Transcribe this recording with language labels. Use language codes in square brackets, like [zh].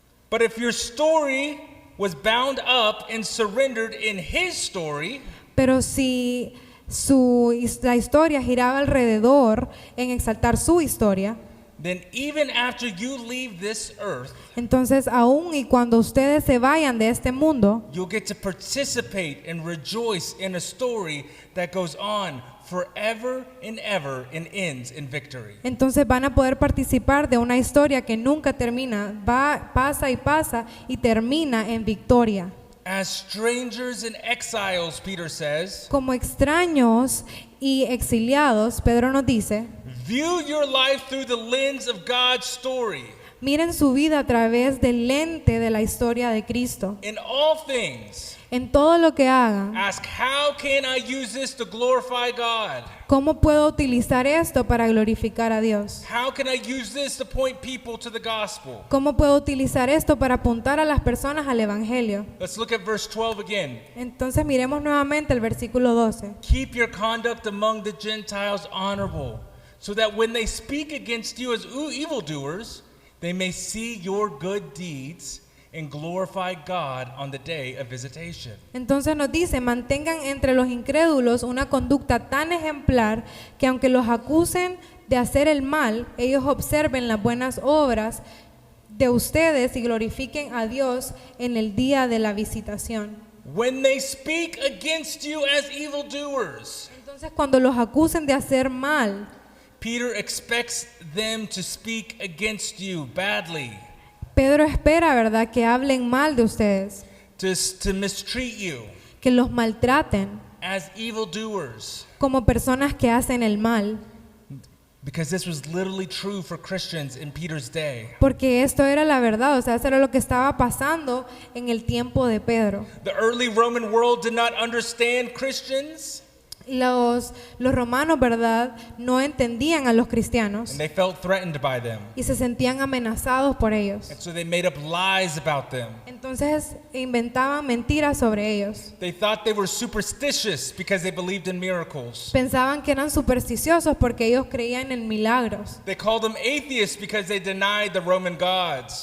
[en] But if your story was bound up and surrendered in his story, [es] Pero si la historia giraba alrededor en exaltar su historia, [en] then even after you leave this earth, [es] entonces aún y cuando ustedes se vayan de este mundo, [en] you'll get to participate and rejoice in a story that goes on forever and ever and ends in victory. [es] entonces van a poder participar de una historia que nunca termina, pasa y termina en victoria. [en] As strangers and exiles, Peter says, [es] Como extraños y exiliados, Pedro nos dice, [en] view your life through the lens of God's story. [es] miren su vida a través del lente de la historia de Cristo. [en] In all things, [es] En todo lo que hagan, [en] ask, how can I use this to glorify God? [es] ¿cómo puedo utilizar esto para glorificar a Dios? [en] How can I use this to point people to the gospel? [es] ¿Cómo puedo utilizar esto para apuntar a las personas al Evangelio? [en] Let's look at verse 12 again. [es] Entonces miremos nuevamente el versículo 12. [en] Keep your conduct among the Gentiles honorable, so that when they speak against you as evildoers, they may see your good deeds and glorify God on the day of visitation. [es] Entonces nos dice, mantengan entre los incrédulos una conducta tan ejemplar que aunque los acusen de hacer el mal, ellos observen las buenas obras de ustedes y glorifiquen a Dios en el día de la visitación. [en] When they speak against you as evildoers, [es] Entonces cuando los acusen de hacer mal, [en] Peter expects them to speak against you badly, [es] Pedro espera, ¿verdad?, que hablen mal de ustedes, [en] to mistreat you [es] que los maltraten [en] as evildoers, [es] como personas que hacen el mal, [en] because this was literally true for Christians in Peter's day. [es] porque esto era la verdad, o sea, eso era lo que estaba pasando en el tiempo de Pedro. [en] The early Roman world did not understand Christians, [es] Los romanos, ¿verdad?, no entendían a los cristianos [en] and they felt threatened by them. [es] y se sentían amenazados por ellos. [en] And so they made up lies about them. [es] Entonces inventaban mentiras sobre ellos. [en] They thought they were superstitious because they believed in miracles. [es] Pensaban que eran supersticiosos porque ellos creían en milagros. [en] They called them atheists because they denied the Roman gods.